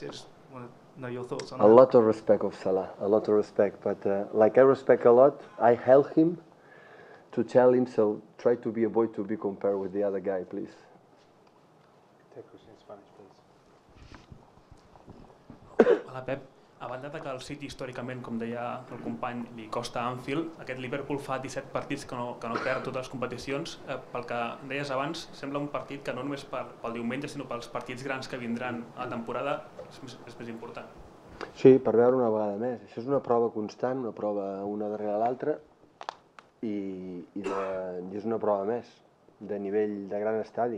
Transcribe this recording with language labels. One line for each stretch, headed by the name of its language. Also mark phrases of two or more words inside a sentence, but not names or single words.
English: I just want to know your thoughts on that. A lot of respect of Salah, a lot of respect. But like I respect a lot, I help him to tell him, so try to be a boy to be compared with the other guy, please. Take question in Spanish, please.
Catalan: Hola, Pep. A banda de que el City històricament, com deia el company, li costa a Anfield, aquest Liverpool fa 17 partits que no perd totes les competicions. Pel que deies abans, sembla un partit que no només pel diumenge, sinó pels partits grans que vindran a la temporada és més important. Sí, per veure una vegada més. Això és una prova constant, una prova una darrere l'altra, i és una prova més, de nivell de gran estadi.